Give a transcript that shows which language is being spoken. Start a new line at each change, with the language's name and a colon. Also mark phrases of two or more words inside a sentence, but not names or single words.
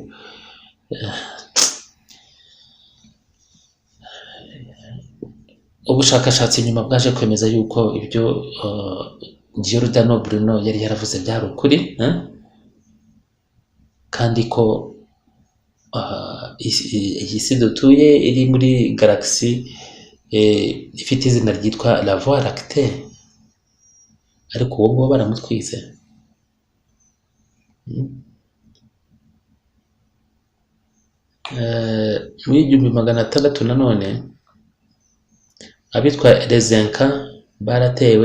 Kinyarwanda: Ubushakashatsi nyuma bwaje kwemeza yuko ibyo Giordano Bruno yari yaravuze byari ukuri, kandi ko iyi si dutuye iri muri galaxy ifite izina ryitwa la Voie lactée, ariko uwo nguwo baramutwize. Muri 1600 nanone abitwa les Incas baratewe,